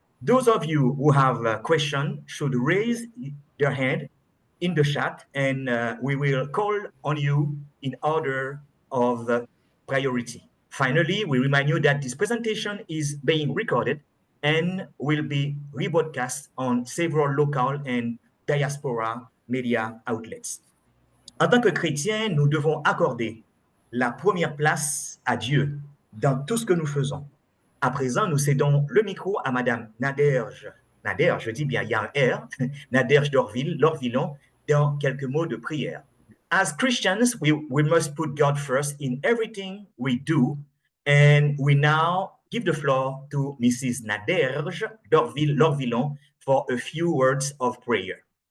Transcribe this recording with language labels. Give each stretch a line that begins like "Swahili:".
English: Those of you who have a question should raise their hand in the chat and we will call on you in order of priority. Finally, we remind you that this presentation is being recorded and will be rebroadcast on several local and diaspora media outlets.
French: En tant que chrétiens, nous devons accorder la première place à Dieu dans tout ce que nous faisons. À présent, nous cédons le micro à Madame Naderge, je dis bien, il y a un R, Naderge Lorvillon, dans quelques mots de prière.
English: As Christians, we must put God first in everything we do, and we now give the floor to Mrs. Naderge Lorvillon for a few words of prayer.